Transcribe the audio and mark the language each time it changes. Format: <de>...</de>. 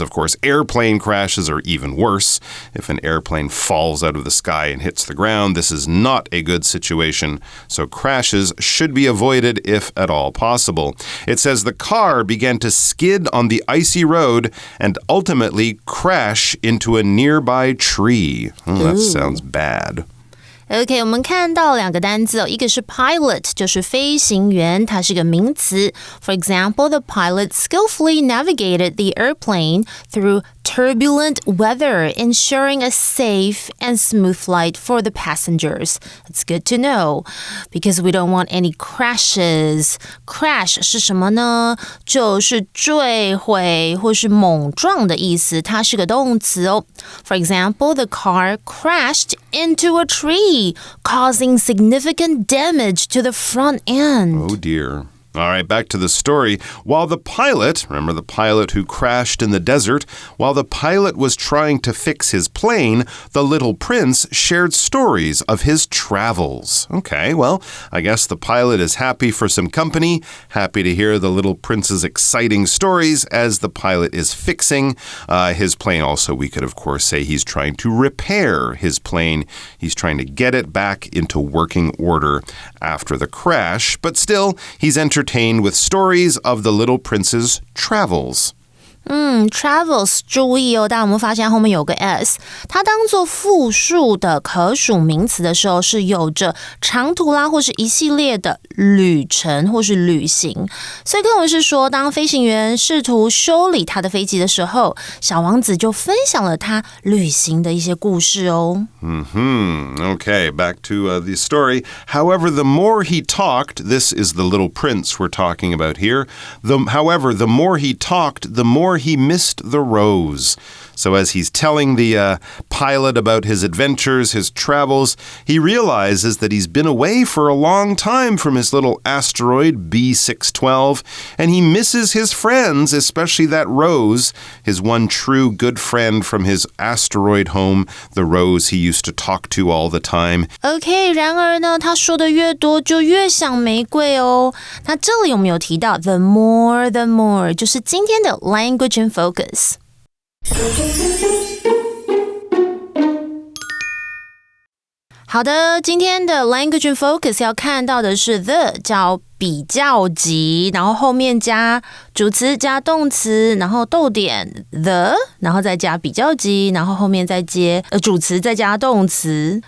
<en>Of course, airplane crashes are even worse. If an airplane falls out of the sky and hits the ground, this is not a good situation. So crashes should be avoided if at all possible. It says the car began to skid on the icy road and ultimately crash into a nearby tree. Oh, that sounds bad.</en> <zh>OK, 我们看到两个单字一个是</zh> <en>pilot,</en> <zh>就是飞行员，它是个名词。</zh> <en>For example, the pilot skillfully navigated the airplane through turbulent weather, ensuring a safe and smooth flight for the passengers. It's good to know, because we don't want any crashes.</en> <zh>Crash 是什么呢？就是坠毁或是猛撞的意思，它是个动词哦。</zh> <en>For example, the car crashed into a tree, causing significant damage to the front end. Oh dear. All right, back to the story. While the pilot, remember the pilot who crashed in the desert, while the pilot was trying to fix his plane, the little prince shared stories of his travels. Okay, well, I guess the pilot is happy for some company, happy to hear the little prince's exciting stories as the pilot is fixing his plane. Also, we could, of course, say he's trying to repair his plane. He's trying to get it back into working order after the crash, but still, he's entertained with stories of the little prince's travels. Travels</en> <zh>注意哦，大家有没有发现后面有个 s？ 它当作复数的可数名词的时候，是有着长途啦，或是一系列的旅程或是旅行。所以课文是说，当飞行员试图修理他的飞机的时候，小王子就分享了他旅行的一些故事哦。</zh> <en>Okay, back to the story. However, the more he talked, this is the little prince we're talking about here. However, the more he talked, the more he missed the rose. So as he's telling the pilot about his adventures, his travels, he realizes that he's been away for a long time from his little asteroid B612, and he misses his friends, especially that Rose, his one true good friend from his asteroid home, the Rose he used to talk to all the time.</en> <zh>OK, 然而呢，他说的越多，就越想玫瑰哦。那这里有没有提到</zh> <en>the more,</en> <zh>就是今天的</zh> <en>language in focus。</en> <zh>好的，今天的</zh> <en>language in focus</en> <zh>要看到的是 the 叫比较级，然后后面加主词加动词，然后逗点 the， 然后再加比较级，然后后面再接主词再加动词。</zh>